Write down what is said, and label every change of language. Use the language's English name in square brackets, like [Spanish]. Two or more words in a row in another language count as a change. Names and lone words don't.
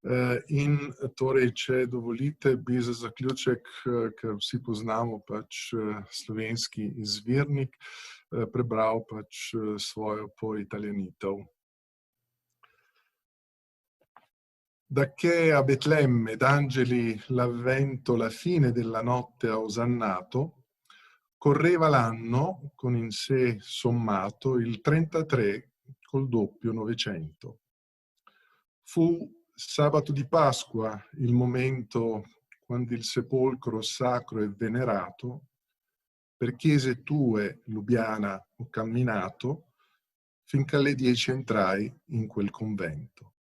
[Slovenian] In torej, če dovolite, bi za zaključek, ker vsi poznamo pač slovenski izvirnik, prebral pač svojo poitalijanitev. [Italian] Da che a Betlemme d'angeli l'avvento la fine della notte ha osannato, correva l'anno con in sé sommato il 33 col doppio 900. Fu sabato di Pasqua il momento quando il sepolcro sacro e venerato, per chiese tue, Lubiana, ho camminato, finché alle 10 entrai in quel convento.